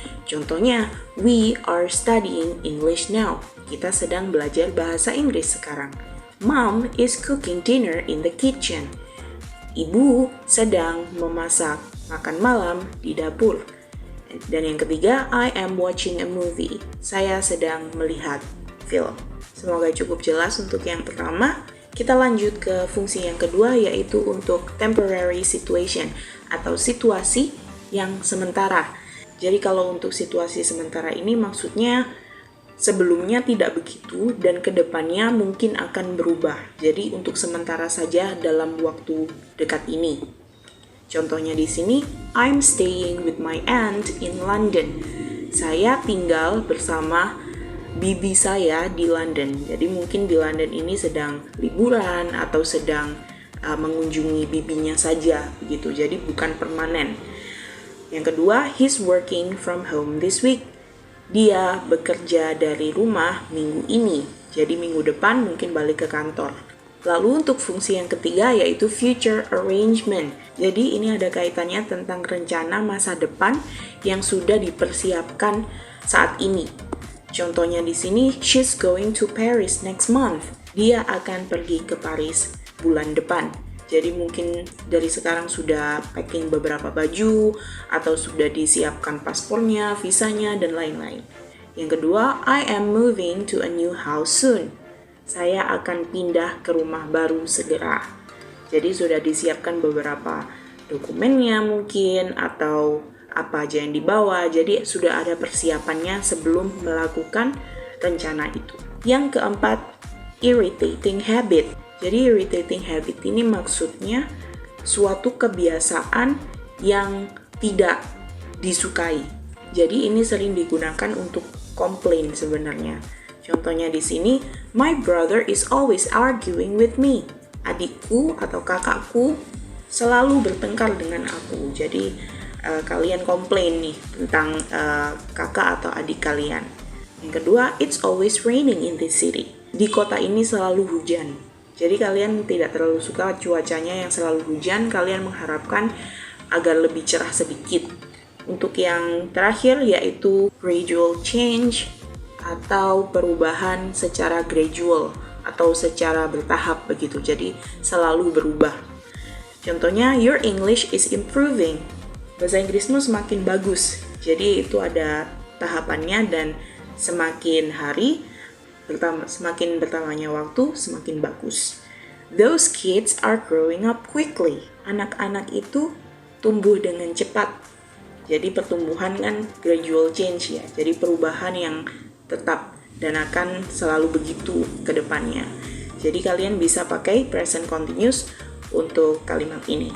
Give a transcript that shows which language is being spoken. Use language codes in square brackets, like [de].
[id] Contohnya, [en] we are studying English now. [id] Kita sedang belajar bahasa Inggris sekarang. [en] Mom is cooking dinner in the kitchen. [id] Ibu sedang memasak makan malam di dapur. Dan yang ketiga, [en] I am watching a movie. [id] Saya sedang melihat film. Semoga cukup jelas untuk yang pertama. Kita lanjut ke fungsi yang kedua yaitu untuk temporary situation atau situasi yang sementara. Jadi kalau untuk situasi sementara ini maksudnya sebelumnya tidak begitu dan kedepannya mungkin akan berubah. Jadi untuk sementara saja dalam waktu dekat ini. Contohnya di sini, [en] I'm staying with my aunt in London. [id] Saya tinggal bersama bibi saya di London. Jadi mungkin di London ini sedang liburan atau sedang mengunjungi bibinya saja begitu. Jadi bukan permanen. Yang kedua, [en] he's working from home this week. [id] Dia bekerja dari rumah minggu ini, jadi minggu depan mungkin balik ke kantor. Lalu untuk fungsi yang ketiga yaitu future arrangement. Jadi ini ada kaitannya tentang rencana masa depan yang sudah dipersiapkan saat ini. Contohnya di sini, [en] she's going to Paris next month. [id] Dia akan pergi ke Paris bulan depan. Jadi mungkin dari sekarang sudah packing beberapa baju atau sudah disiapkan paspornya, visanya, dan lain-lain. Yang kedua, [en] I am moving to a new house soon. [id] Saya akan pindah ke rumah baru segera. Jadi sudah disiapkan beberapa dokumennya mungkin atau apa aja yang dibawa. Jadi sudah ada persiapannya sebelum melakukan rencana itu. Yang keempat, irritating habit. Jadi irritating habit ini maksudnya suatu kebiasaan yang tidak disukai. Jadi ini sering digunakan untuk komplain sebenarnya. Contohnya di sini, [en] my brother is always arguing with me. [id] Adikku atau kakakku selalu bertengkar dengan aku. Jadi kalian komplain nih tentang kakak atau adik kalian. Yang kedua, [en] it's always raining in this city. [id] Di kota ini selalu hujan. Jadi kalian tidak terlalu suka cuacanya yang selalu hujan, kalian mengharapkan agar lebih cerah sedikit. Untuk yang terakhir yaitu gradual change atau perubahan secara gradual atau secara bertahap begitu. Jadi selalu berubah. Contohnya, [en] your English is improving. [id] Bahasa Inggrismu semakin bagus. Jadi itu ada tahapannya dan semakin hari semakin bertambahnya waktu, semakin bagus. [en] Those kids are growing up quickly. [id] Anak-anak itu tumbuh dengan cepat. Jadi pertumbuhan kan gradual change ya. Jadi perubahan yang tetap dan akan selalu begitu ke depannya. Jadi kalian bisa pakai present continuous untuk kalimat ini.